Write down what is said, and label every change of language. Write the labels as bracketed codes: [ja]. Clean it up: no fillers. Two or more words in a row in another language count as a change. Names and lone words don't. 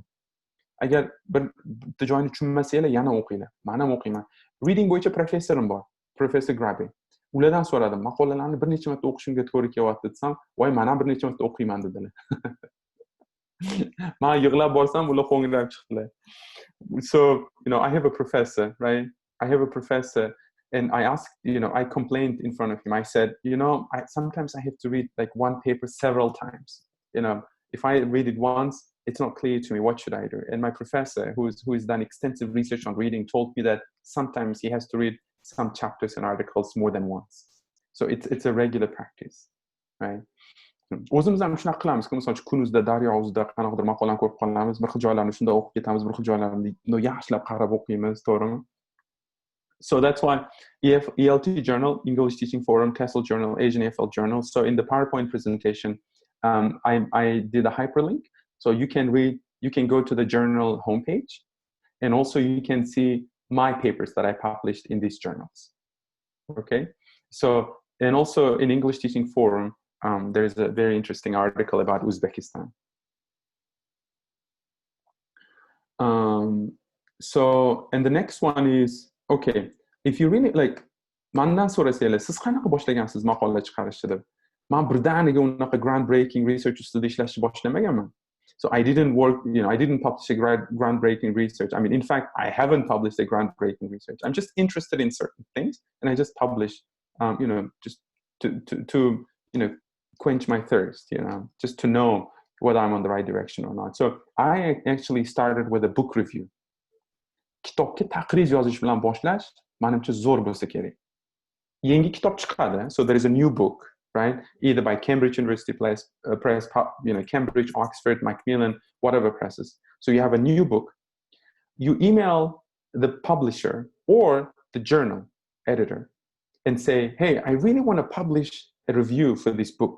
[uz] Agar bitta joyini tushunmasanglar yana o'qinglar. Men ham o'qiyman. Reading bo'yicha professorim bor, Professor Grabe. Ulardan so'radim, maqolalarni bir necha marta o'qishimga to'g'ri kelyapti desam, "Voy, men ham bir necha marta o'qiyman" dedilar. Men yig'lab borsam, ular qo'ng'irab chiqdilar. [en] So, I have a professor, right? I have a professor, and I asked, I complained in front of him. I said, sometimes I have to read like one paper several times. If I read it once, it's not clear to me. What should I do? And my professor, who has done extensive research on reading, told me that sometimes he has to read some chapters and articles more than once. So it's a regular practice, right? [uz] O'zimiz ham shunaqa qilamiz, misol uchun kunuzda, daryo o'zida qanaqadir maqolani ko'rib qolamiz, bir xil joylarni shunda o'qib ketamiz, bir xil joylarni yaxshilab qarab o'qiymiz, to'g'rimi? [en] So that's why ELT Journal, English Teaching Forum, TESOL Journal, Asian EFL Journal. So in the PowerPoint presentation, I did a hyperlink. So you can go to the journal homepage, and also you can see my papers that I published in these journals. Okay. So, and also in English Teaching Forum, there's a very interesting article about Uzbekistan. So, and the next one is, okay, if you really like, [uz] mandan so'rasanglar, siz qanaqa boshlagansiz maqola chiqarishni deb. Men birdaniga unaqa [en] groundbreaking research [uz] ustida ishlashni boshlamaganman. [en] So I didn't work, I didn't publish a groundbreaking research. I mean, in fact, I haven't published a groundbreaking research. I'm just interested in certain things, and I just publish, just to quench my thirst, just to know whether I'm on the right direction or not. So I actually started with a book review. [uz] Kitobga taqriz yozish bilan boshlash, menimcha zo'r bo'lsa kerak. Yangi kitob chiqadi, [en] so there is a new book, right? Either by Cambridge University Press, Cambridge, Oxford, Macmillan, whatever presses. So you have a new book. you email the publisher or the journal editor and say, hey, I really want to publish a review for this book.